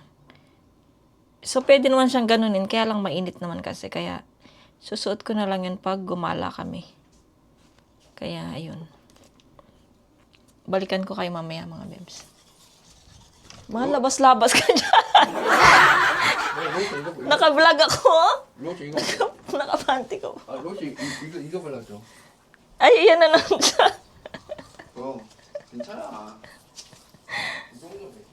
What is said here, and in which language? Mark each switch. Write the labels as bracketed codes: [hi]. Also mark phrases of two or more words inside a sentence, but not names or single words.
[tl] So, pwede naman siyang ganunin. Kaya lang mainit naman kasi. Kaya, susuot ko na lang yun pag gumala kami. Kaya, ayun. Balikan ko kayo mamaya mga bebs. Mga labas-labas ka dyan. Naka-vlog ako. [ko] 로시 이거. [tl] Naka-panty ko. [ko] 아 로시 이거 발랐죠. [tl] Ay, yan na lang siya. [ko] 괜찮아. 이 정도 돼.